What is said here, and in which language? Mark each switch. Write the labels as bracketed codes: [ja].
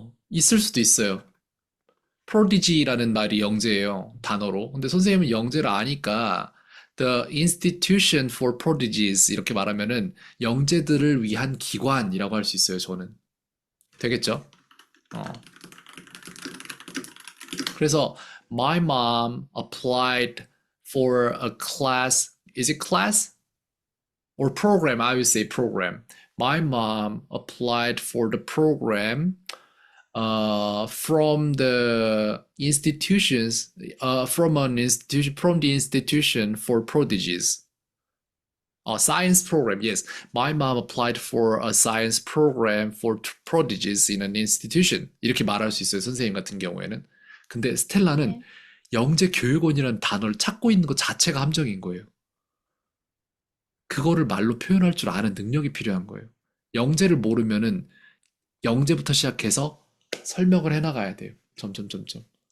[ko] 있을 수도 있어요. prodigy라는 말이 영재예요. 단어로. 근데 선생님은 영재를 아니까 [en] the institution for prodigies [ko] 이렇게 말하면은 영재들을 위한 기관이라고 할 수 있어요. 저는. 되겠죠? 어. [en] 그래서 my mom applied for a class. Is it class? Or program, I would say program. My mom applied for the program from the institutions, from the institution for prodigies. Science program, yes. My mom applied for a science program for prodigies in an institution. [ko] 이렇게 말할 수 있어요, 선생님 같은 경우에는. 근데 스텔라는 네. 영재 교육원이라는 단어를 찾고 있는 것 자체가 함정인 거예요. 그거를 말로 표현할 줄 아는 능력이 필요한 거예요. 영재를 모르면은 영재부터 시작해서 설명을 해나가야 돼요. 점점, 점점.